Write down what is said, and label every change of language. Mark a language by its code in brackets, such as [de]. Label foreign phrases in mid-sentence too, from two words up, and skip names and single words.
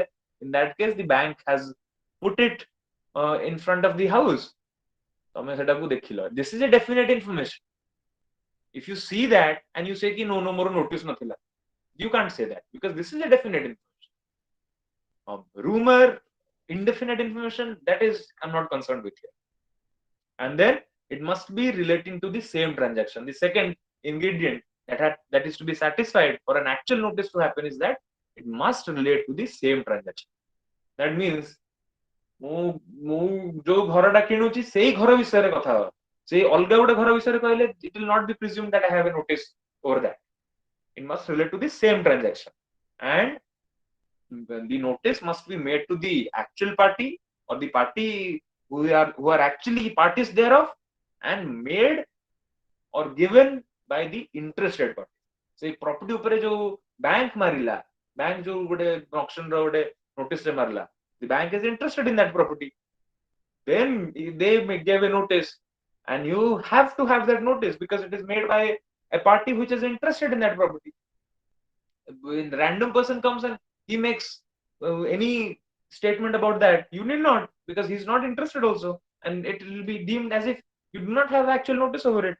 [en] In that case the bank has put it in front of the house, [or] ତମେ ସେଟାକୁ ଦେଖିଲ, [en] this is a definite information. If you see that and you say [or] କି ନା ମୋର notice ନଥିଲା, [en] you can't say that because this is a definite information. Rumor, indefinite information, that is I'm not concerned with here. And then it must be relating to the same transaction. The second ingredient that is to be satisfied for an actual notice to happen is that it must relate to the same transaction. That means [or] ମୁଁ ଯୋଉ ଘରଟା କିଣୁଛି ସେଇ ଘର ବିଷୟରେ କଥା ହବା, ସେଇ ଅଲଗା ଗୋଟେ ଘର ବିଷୟରେ କହିଲେ [en] it will not be presumed that I have a notice over that. It must relate to the same transaction and the notice must be made to the actual party or the party who are actually parties thereof and made or given by the interested party. [or] ସେଇ property ଉପରେ ଯୋଉ bank ମାରିଲା, bank ଯୋଉ ଗୋଟେ auction ର ଗୋଟେ notice ରେ ମାରିଲା, [en] the bank is interested in that property, then they gave a notice and you have to have that notice because it is made by a party which is interested in that property. When random person comes and he makes any statement about that, you need not, because he's not interested also, and it will be deemed as if you do not have actual notice over it.